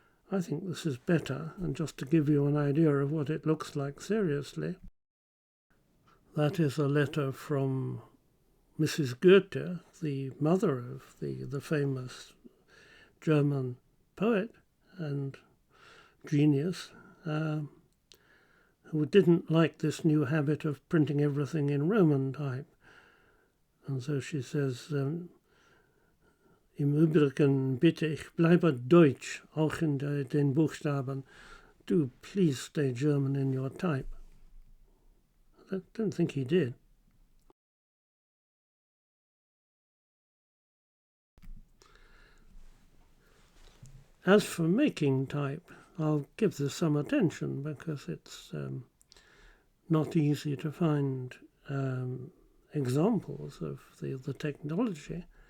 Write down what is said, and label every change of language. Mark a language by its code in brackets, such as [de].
[en] I think this is better, and just to give you an idea of what it looks like seriously, that is a letter from Mrs. Goethe, the mother of the famous German poet and genius, who didn't like this new habit of printing everything in Roman type. And so she says, [de] Im Übrigen bitte ich, bleibe Deutsch, auch in den Buchstaben. [en] Do please stay German in your type. I don't think he did. As for making type, I'll give this some attention because it's not easy to find examples of the technology.